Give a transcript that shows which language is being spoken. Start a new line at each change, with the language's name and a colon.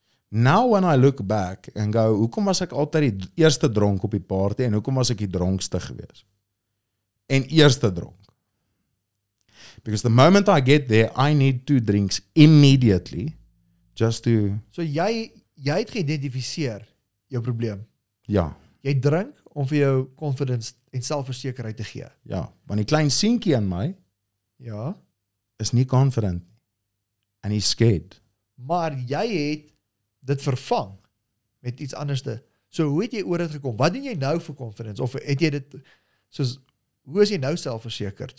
English: Now when I look back and go,
Afrikaans: hoekom was ek altyd die eerste dronk op die party, en hoekom was ek die dronkste gewees? En eerste dronk.
English: Because the moment I get there, I need 2 drinks immediately, just to...
Afrikaans: So jy het geïdentifiseer jou probleem. Ja. Jy drink om vir jou confidence en selfversekerheid te gee. Ja, want die klein seentjie in my Ja. is nie
English: confident, and he's scared.
Afrikaans: Maar jy het dit vervang met iets anderste. So hoe het jy oor dit gekom? Wat doen jy nou vir confidence? Of het jy dit, soos, hoe is jy nou selfversekerd?